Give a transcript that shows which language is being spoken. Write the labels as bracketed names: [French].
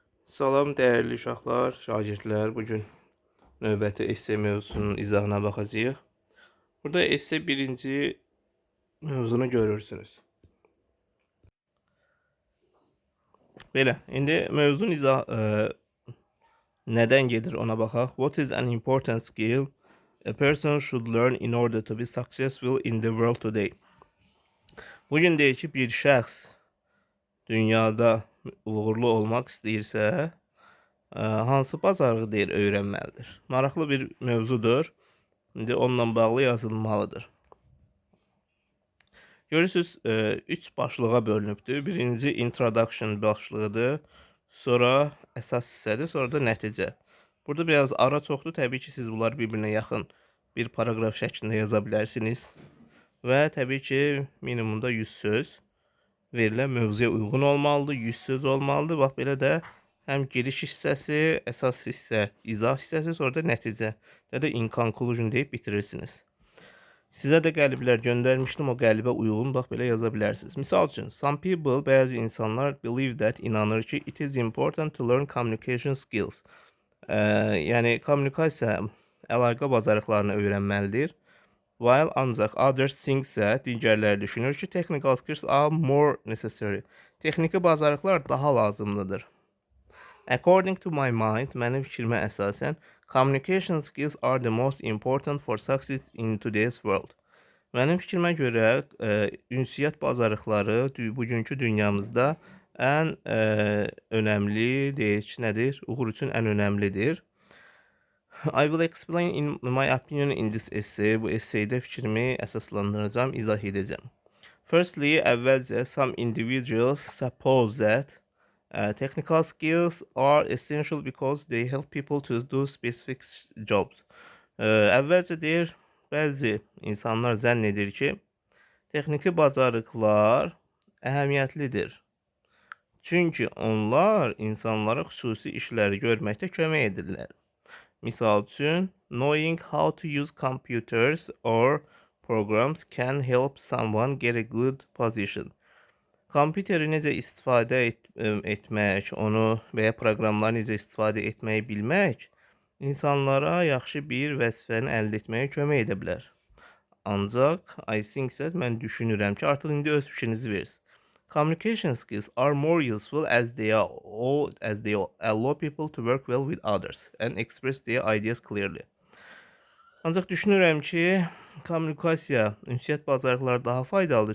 [Azerbaijani] Salam dəyərli uşaqlar, şagirdlər. Bugün növbəti esse mövzusunun izahına baxacağıq. Burada esse birinci mövzunu görürsünüz. Belə, indi mövzunun nədən gedir ona baxaq. [English] What is an important skill a person should learn in order to be successful in the world today? [Azerbaijani] Bugün deyir ki, bir şəxs dünyada uğurlu olmaq istəyirsə, hansı bacarığı deyir öyrənməlidir? Maraqlı bir mövzudur. İndi onunla bağlı yazılmalıdır. Görürsünüz, 3 başlığa bölünübdür. Birinci introduction başlığıdır. Sonra əsas hissədir. Sonra da nəticə. Burada biraz ara çoxdur. Təbii ki, siz bunları bir-birinə yaxın bir paragraf şəklində yaza bilərsiniz. Və təbii ki, minimumda 100 söz verilən mövzuya uyğun olmalıdır. 100 söz olmalıdır. Bax, belə də həm giriş hissəsi, əsas hissə, izah hissəsi, sonra da nəticə. Ya da [English] in conclusion [Azerbaijani] deyib bitirirsiniz. Sizə də qəliblər göndərmişdim, o qəlibə uyğun bax belə yaza bilərsiniz. Misal üçün, [English] some people, [Azerbaijani] bəzi insanlar [English] believe that, [Azerbaijani] inanır ki, [English] it is important to learn communication skills. [Azerbaijani] Yəni kommunikasiya, əlaqə bacarıqlarını öyrənməlidir. [English] While [Azerbaijani] ancaq [English] others think that, [Azerbaijani] digərləri düşünür ki, [English] technical skills are more necessary. [Azerbaijani] Texniki bacarıqlar daha lazımlıdır. [English] According to my mind, [Azerbaijani] mənim fikrimə əsasən, [English] communication skills are the most important for success in today's world. [Azerbaijani] Mənim fikrimə görə ünsiyyət bacarıqları bugünkü dünyamızda ən önəmli, deyək ki, nədir? Uğur üçün ən önəmlidir. [English] I will explain in my opinion in this essay. [Azerbaijani] Bu essaydə fikrimi əsaslandıracağım, izah edəcəm. [English] Firstly, [Azerbaijani] əvvəlcə [English] some individuals suppose that technical skills are essential because they help people to do specific jobs. [Azerbaijani] Əvvəlcə deyir, bəzi insanlar zənn edir ki, texniki bacarıqlar əhəmiyyətlidir. Çünki onlar insanlara xüsusi işləri görməkdə kömək edirlər. Misal üçün, [English] knowing how to use computers or programs can help someone get a good position. [Azerbaijani] Kompüteri necə istifadə etmək, onu və ya proqramları necə istifadə etməyi bilmək insanlara yaxşı bir vəzifəni əldə etməyə kömək edə bilər. Ancaq [English] I think that, [Azerbaijani] mən düşünürəm ki, artıq indi öz fikrinizi verirsiniz. [English] Communication skills are more useful as they allow people to work well with others and express their ideas clearly. [Azerbaijani] Ancaq düşünürəm ki, kommunikasiya, ünsiyyət bacarıqları daha faydalıdır.